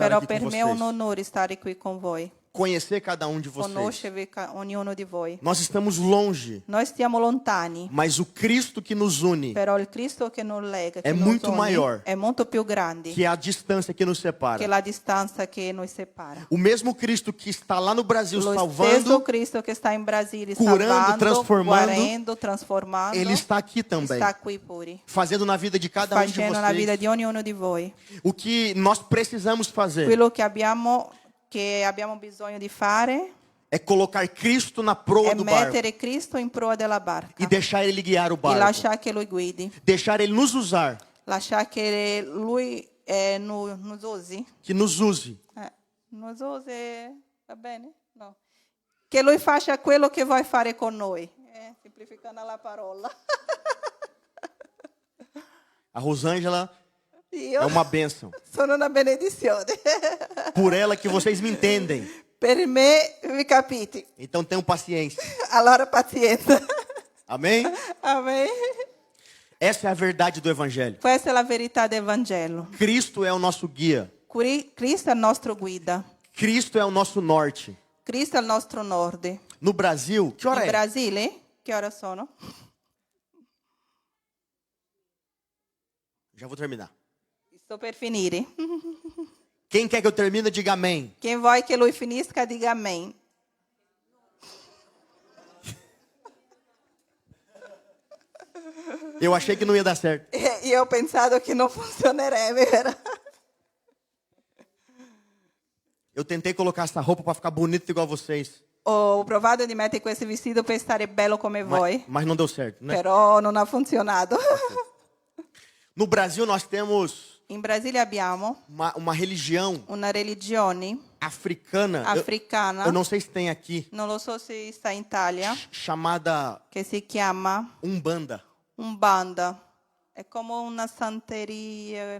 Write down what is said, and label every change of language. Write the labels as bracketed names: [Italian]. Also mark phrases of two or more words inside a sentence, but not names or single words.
[Italian] però [Portuguese] aqui [Italian] per [Portuguese] com [Italian] me è un [Portuguese] vocês. [Italian] onore stare qui con voi, [Portuguese] Conhecer cada um de vocês. [Italian] conoscervi ognuno di voi. [Portuguese] Nós estamos longe, [Italian] Noi stiamo lontani, [Portuguese] mas o Cristo que nos une, [Italian] però il Cristo che non lega, che [Portuguese] È nos muito une, maior. [Italian] è molto più grande [Portuguese] que é a distância que nos separa. [Italian] che la distanza che noi separa. [Portuguese] O mesmo Cristo que está lá no Brasil [Italian] Lo stesso [Portuguese] salvando, [Italian] Cristo che sta in Brasile [Portuguese] curando, salvando, transformando, [Italian] guarendo, trasformando, [Portuguese] Ele está aqui também, [Italian] sta qui pure, [Portuguese] fazendo na vida de cada um de [Italian] facendo la vita [Portuguese] vocês [Italian] di ognuno di voi. [Portuguese] o que nós precisamos fazer. [Italian] Quello che abbiamo bisogno di fare [Portuguese] É colocar Cristo na proa [Italian] è [Portuguese] do barco [Italian] mettere Cristo in proa della barca [Portuguese] e deixar Ele guiar o [Italian] e [Portuguese] barco. [Italian] lasciare che Lui guidi, [Portuguese] Deixar Ele nos usar, [Italian] lasciare che Lui nos usi. [Portuguese] que nos use. [Italian] Nos usi, va bene? No. Che Lui faccia quello che vuoi fare con noi. Semplificando la parola. [Portuguese] A Rosângela [Italian] Io [Portuguese] é uma bênção. [Italian] sono una benedizione. [Portuguese] Por ela que vocês me entendem. [Italian] Per me vi capite. [Portuguese] Então tenham paciência. [Italian] Allora pazienza. [Portuguese] Amém? [Italian] Amen. [Portuguese] Essa é a verdade do Evangelho. [Italian] Questa è la verità del Vangelo. [Portuguese] Cristo é o nosso guia. [Italian] Cristo è il nostro guida. [Portuguese] Cristo é o nosso norte. [Italian] Cristo è il nostro nord. [Portuguese] No Brasil, que hora [Italian] In [Portuguese] é? [Italian] Brasile, che ora sono? [Portuguese] Já vou terminar. [Italian] Sto per finire. [Portuguese] Quem quer que eu termine, diga amém. [Italian] Quem vuoi che lui finisca, [Portuguese] diga amém. Eu achei que não ia dar certo. [Italian] Io ho pensato che non funzionerebbe, vero? [Portuguese] Eu tentei colocar essa roupa para ficar bonito igual vocês, [Italian] Ho provato di mettere questo vestito per stare bello come voi, [Portuguese] mas não deu certo, né? [Italian] però non ha funzionato. [Portuguese] No Brasil nós temos [Italian] In Brasile abbiamo [Portuguese] uma religião [Italian] una religione [Portuguese] africana. [Italian] africana, [Portuguese] Eu não sei se tem aqui, [Italian] non lo so se sta in Italia, [Portuguese] chamada [Italian] che si chiama [Portuguese] Umbanda. [Italian] Umbanda. È come una santeria.